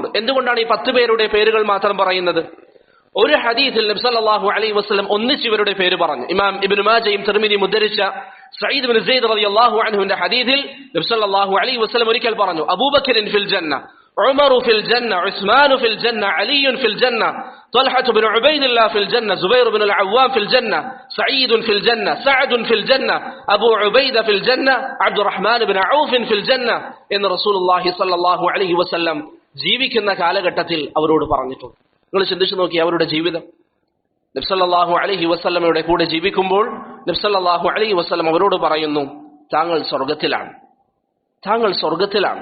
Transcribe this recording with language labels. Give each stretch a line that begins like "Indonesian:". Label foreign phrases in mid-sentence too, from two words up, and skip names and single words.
Malayalam: എന്തുകൊണ്ടാണ് ഈ 10 പേരുടെ പേരുകൾ മാത്രം പറയുന്നത്? ഒരു ഹദീസിൽ നബി
Arabic: صلى الله عليه وسلم
Malayalam: ഒന്നിച്ച് ഇവരുടെ പേര് പറഞ്ഞു. ഇമാം ഇബ്നു മാജയും തിർമിദിയും ഉദ്ധരിച്ച സഈദ് ബിൻ സെയ്ദ്
Arabic: رضي الله عنه
Malayalam: ഹദീസിൽ നബി
Arabic: صلى الله عليه وسلم
Malayalam: ഒരിക്കൽ പറഞ്ഞു,
Arabic: أبو بكر في الجنة، عمر في الجنة، عثمان في الجنة، علي في الجنة, طلحة بن عبيد الله في الجنة، زبير بن العوام في الجنة، سعيد في الجنة، سعد في الجنة، أبو عبيدة في الجنة، عبد الرحمن بن عوف في الجنة എന്ന് رسول الله صلى الله عليه وسلم
Malayalam: ജീവിക്കുന്ന കാലഘട്ടത്തിൽ അവരോട് പറഞ്ഞിട്ടുണ്ട്. നിങ്ങൾ ചിന്തിച്ചു നോക്കി അവരുടെ ജീവിതം. നബി
Arabic: صلى الله عليه وسلم
Malayalam: കൂടെ ജീവിക്കുമ്പോൾ നബി
Arabic: صلى الله عليه وسلم
Malayalam: അവരോട് പറയുന്നു, താങ്കൾ സ്വർഗത്തിലാണ്, താങ്കൾ സ്വർഗത്തിലാണ്.